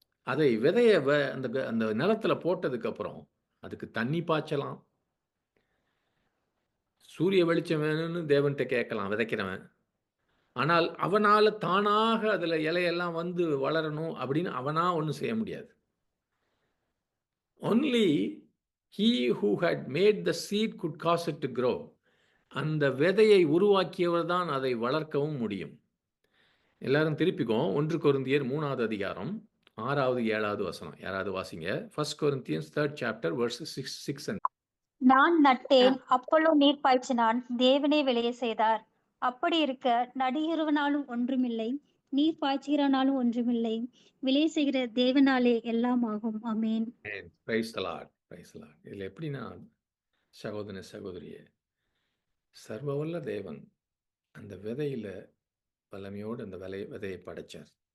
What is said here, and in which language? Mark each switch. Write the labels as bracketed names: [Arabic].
[Tamil] அதை விதைய அந்த நிலத்துல போட்டதுக்கு அப்புறம் அதுக்கு தண்ணி பாய்ச்சலாம். சூரிய வெளிச்சம் வேணும்னு தேவன்ட்ட கேட்கலாம் விதைக்கிறவன். ஆனால் அவனால தானாக அதுல இலையெல்லாம் வந்து வளரணும் அப்படின்னு அவனா ஒண்ணும் செய்ய முடியாது. [English] Only he who had made the seed could cause it to grow. [Tamil] அந்த விதையை உருவாக்கியவர் தான் அதை வளர்க்கவும் முடியும். எல்லாரும் திருப்பிக்குவோம். 1 கொரிந்தியர் 3வது அதிகாரம் 6வது 7வது வசனம். யாராவது வாசிங்க. [English] 1 Corinthians 3rd chapter verses 6 and [Tamil] நான் நட்டேன், அப்பொல்லோ நீர் பாய்ச்சினான், தேவனே விளைய செய்தார். அப்படி இருக்க நடுகிறவனாலும் ஒன்றுமில்லை, நீர் பாய்ச்சுகிறனாலும் ஒன்றுமில்லை, விளைய செய்கிற தேவனாலே எல்லாம் ஆகும். ஆமென். [English] Praise the Lord. Praise the Lord. [Tamil] இதுல எப்படின்னா சகோதரனே சகோதரியே, சர்வவல்ல தேவன் அந்த விதையில வல்லமையோடு அந்த விதையை படைச்சார்.